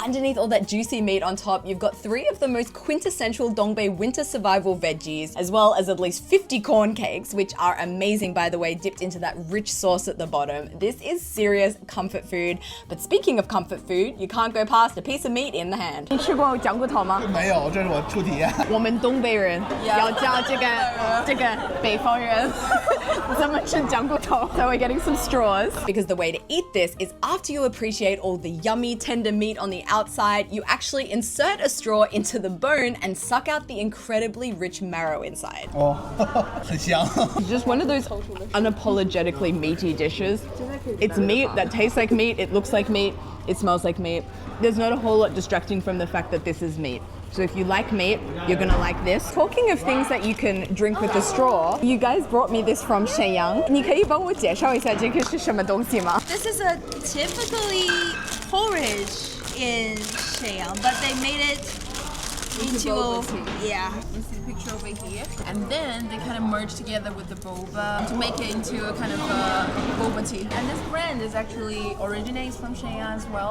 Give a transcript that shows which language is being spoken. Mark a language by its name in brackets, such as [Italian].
[English] Underneath all that juicy meat on top, you've got 3 of the most quintessential Dongbei winter survival veggies, as well as at least 50 corn cakes, which are amazing, by the way, dipped into that rich sauce at the bottom. This is serious comfort food. But speaking of comfort food, you can't go past a piece of meat in the hand. [Chinese] 你吃过酱骨头吗？没有，这是我初体验。我们东北人要教这个北方人怎么吃酱骨头。 [English] So we're getting some straws. Because the way to eat this is after you appreciate all the yummy tender meat on the outside, you actually insert a straw into the bone and suck out the incredibly rich marrow inside. [Chinese] 哦，很香。 [English] It's just one of those unapologetically meaty dishes. It's meat that tastes like meat, it looks like meat, it smells like meat. There's not a whole lot distracting from the fact that this is meat. So if you like meat, you're gonna like this. Talking of things that you can drink with a straw, you guys brought me this from Shenyang. [Chinese] 你可以帮我介绍一下这个是什么东西吗？ [English] This is a typically porridge in Shenyang, but they made it into yeah. You see the picture over here, and then they kind of merge together with the boba to make it into a kind of boba tea. And this brand is actually originates from Shenyang as well.